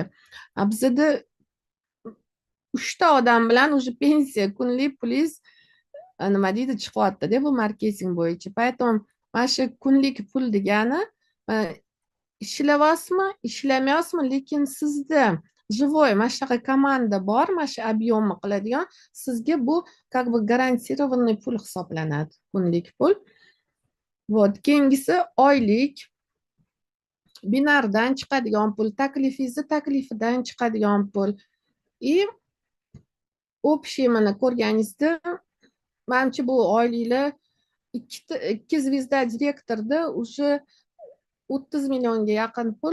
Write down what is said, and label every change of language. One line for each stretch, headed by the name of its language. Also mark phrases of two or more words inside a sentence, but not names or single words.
Uzbek: Bizda 3 ta odam bilan o'sha pensiya kunlik pulingiz nima deydi, chiqyapti-da, bu marketing bo'yicha. Поэтому mana shu kunlik pul degani ishlayapsizmi, ishlamayapsizmi, lekin sizda живой mana shunaqa komanda bor, mana shu объемni qiladigan, sizga bu
Russian: как бы гарантированный
Uzbek: pul hisoblanadi, kunlik pul. Вот, keyingisi oylik binardan chiqadigan pul, taklifidan chiqadigan pul. Общий mana ko'rganingizda, menimcha bu oyliklar 2 zvezda direktorda o'sha 30 millionga yaqin pul.